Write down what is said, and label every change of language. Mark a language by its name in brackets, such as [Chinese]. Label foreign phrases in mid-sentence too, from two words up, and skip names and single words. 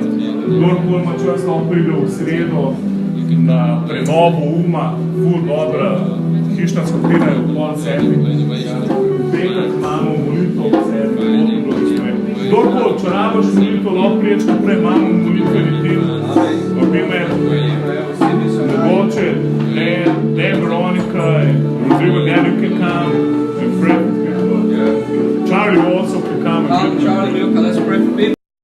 [Slovenian] Kdorkoli ima čas, lahko pride v sredo na prenovo uma, ful dobra hišna skupina je v pol 7. V petek imamo molitev ob 7. Kdorkoli, če rabiš molitev, lahko priješ naprej, imamo molitveni tim. Vabime, mogoče, [English] Veronica, Rodrigo Daniel can come, and Fred, Charlie also can come. Charlie, let's pray for me.